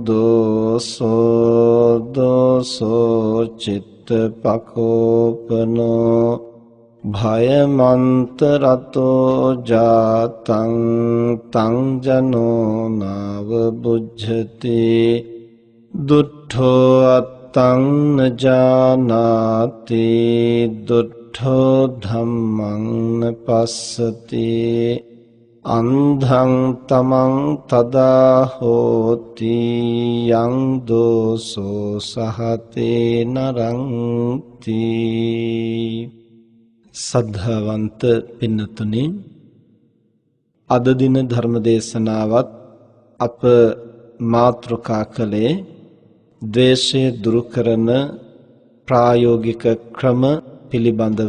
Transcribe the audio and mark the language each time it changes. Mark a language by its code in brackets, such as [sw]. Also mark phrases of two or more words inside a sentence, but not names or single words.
[pi] දෝසෝ චිත්තපකෝපනෝ භයමන්තරතෝ ජාතං තං ජනෝ නාව බුද්ධති දුට්ඨෝ අත්තං නජානාති දුට්ඨෝ ධම්මං නපස්සති අන්ධං තමං තදා හෝති යං දෝසෝ සහතේ නරන්ති. [si] සද්ධාවන්ත පින්නතුනි, අද දින ධර්ම දේශනාවත් අප මාතෘකා කළේ ද්වේෂය දුරු කරන ප්‍රායෝගික ක්‍රම පිළිබඳව.